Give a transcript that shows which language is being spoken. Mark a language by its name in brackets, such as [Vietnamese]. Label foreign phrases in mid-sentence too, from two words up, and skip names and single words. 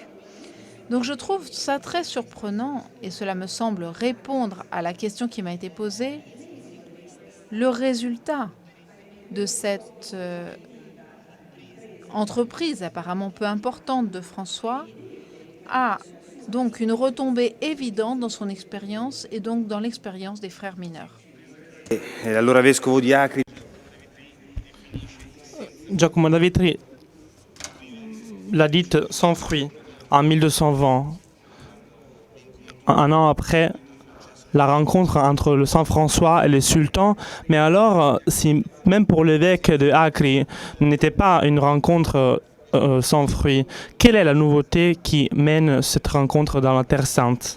[French] Donc je trouve ça très surprenant, et cela me semble répondre à la question qui m'a été posée, le résultat de cette entreprise apparemment peu importante de François a donc une retombée évidente dans son expérience et donc dans l'expérience des frères mineurs. [Italian] Allora vescovo di Acri. [French] Giacomo da Vitri l'a dite sans fruit en 1220, un an après la rencontre entre le Saint François et le sultan. Mais alors, si même pour l'évêque de Acri n'était pas une rencontre sans fruit, quelle est la nouveauté qui mène cette rencontre dans la Terre Sainte?